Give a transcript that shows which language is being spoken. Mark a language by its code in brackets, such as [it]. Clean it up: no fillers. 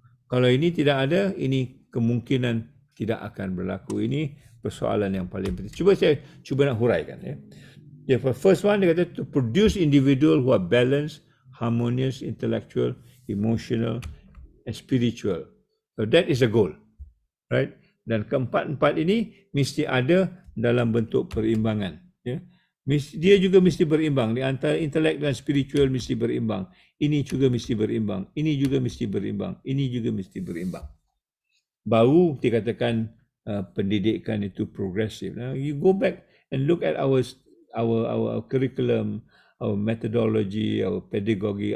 [ms] Kalau ini tidak ada, ini kemungkinan tidak akan berlaku. Ini persoalan yang paling penting. Saya cuba nak huraikan. [en] The first one, [ms] dia kata [en] to produce individual who are balanced, harmonious, intellectual, emotional, and spiritual. So that is a goal, right? [ms] Dan keempat-empat ini mesti ada dalam bentuk perimbangan. Dia juga mesti berimbang. Di antara intelek dan spiritual mesti berimbang. Ini juga mesti berimbang. Ini juga mesti berimbang. Ini juga mesti berimbang. Baru dikatakan pendidikan itu progresif. [en] Now you go back and look at our curriculum, our methodology, our pedagogy.